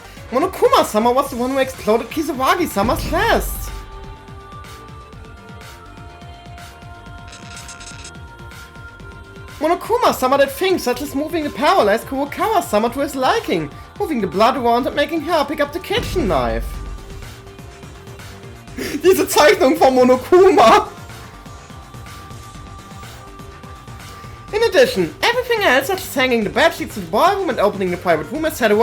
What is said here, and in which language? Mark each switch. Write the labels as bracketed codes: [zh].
[en] Monokuma-sama was the one who exploded Kisawagi-sama's chest! Monokuma-sama did things such as moving the paralyzed Kurokawa-sama to his liking, moving the blood around and making her pick up the kitchen knife. [de] Diese Zeichnung von Monokuma! [en] In addition, everything else such as hanging the bedsheets in the ballroom and opening the private room etc.